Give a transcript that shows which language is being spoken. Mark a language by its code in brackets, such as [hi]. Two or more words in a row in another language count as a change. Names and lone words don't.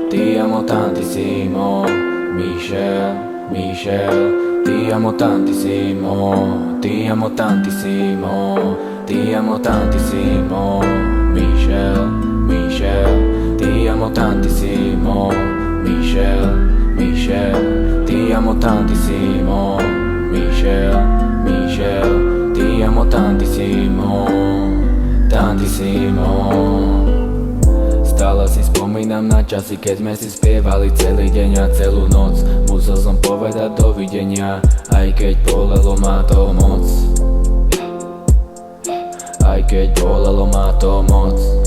[it] ti amo tantissimo, Michelle, Michelle, ti amo tantissimo, ti amo tantissimo, ti amo tantissimo, Michelle, Michelle, ti amo tantissimo, Michelle, Michelle, ti amo tantissimo, Michelle, Michelle, ti amo tantissimo, tantissimo. [sk] Stále si spomínam na časy, keď sme si spievali celý deň a celú noc. Musel som povedať dovidenia, aj keď bolelo ma to moc. Aj keď bolelo ma to moc.